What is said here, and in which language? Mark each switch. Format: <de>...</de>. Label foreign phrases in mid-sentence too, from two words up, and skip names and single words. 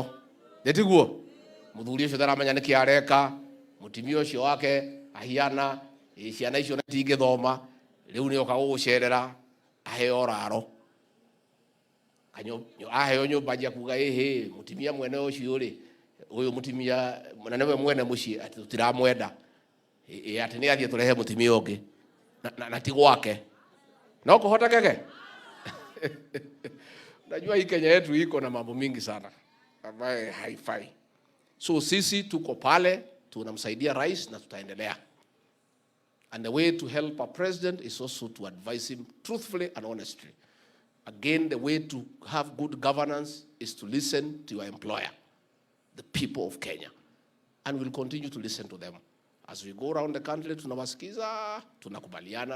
<ki>Ndetiguo muthuri ũcio taramenya nĩ kĩareka mutimia ũcio wake ahiana ciana icio na tingĩthoma rĩu nĩ oka gũgũcerera aheo raro. Kanyo aheo nyũmba njia kuga mutimia mwene ũcio ri uyu mutimia munene mwene muciĩ ati tutiramwenda ati nĩ athie turehe mutimia ũngĩ na ti gwake no kuhotekeke.</ki> <sw>Najua hii Kenya yetu iko na mambo mingi sana ambaye haifai. So sisi tuko pale tunamsaidia rais na tutaendelea.</sw> <en>And the way to help a president is also to advise him truthfully and honestly. Again, the way to have good governance is to listen to your employer, the people of Kenya. And we'll continue to listen to them. As we go around the country,</en> <sw>tunawasikiza, tunakubaliana.</sw>